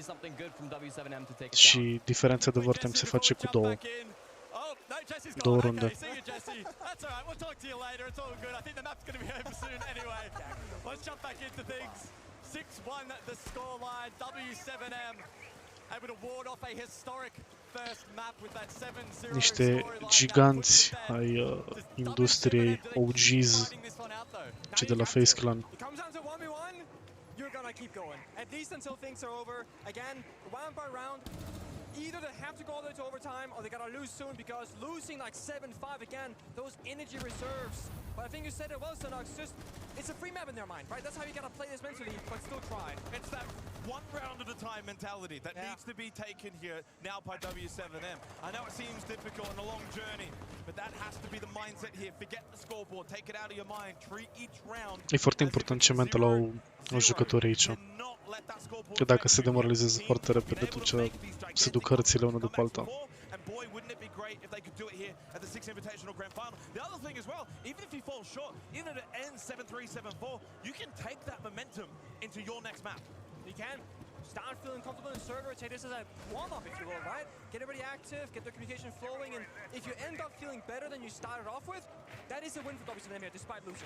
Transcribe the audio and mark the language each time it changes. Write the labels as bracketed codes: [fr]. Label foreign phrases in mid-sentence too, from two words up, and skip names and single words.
[ro] Și diferența de overtime se face cu două runde. [en] That's all right, we'll talk to you later, it's all good. I think the map's going to be over soon anyway. Let's jump back into things. 6-1 the scoreline, W7M able to ward off a historic first map with that 7-0 [ro] Niște giganți ai industriei, OGs, cei de la Face Clan. [en] You're gonna keep going, at least until things are over. Again, round by round, either they have to go all the way to overtime or they gotta lose soon, because losing like 7-5 again, those energy reserves. But I think you said it well, Sonox, just, it's a free map in their mind, right? That's how you gotta play this mentally, but still try. It's that one round at a time mentality that needs to be taken here now by W7M. I know it seems difficult and a long journey, but that has to be the mindset here. Forget the scoreboard, take it out of your mind, treat each round. [ro] E foarte important ce mental au jucătorii aici. Că dacă se demoralizează foarte repede, atunci se duc hărțile una după alta. [en] Boy, wouldn't it be great if they could do it here at the Six Invitational Grand Final. The other thing as well, even if he falls short, even if it ends 7-3, 7-4, you can take that momentum into your next map. You can start feeling comfortable in server, take this as a warm-up, if you will, right? Get everybody active, get their communication flowing, and if you end up feeling better than you started off with, that is a win for W7M here, despite losing.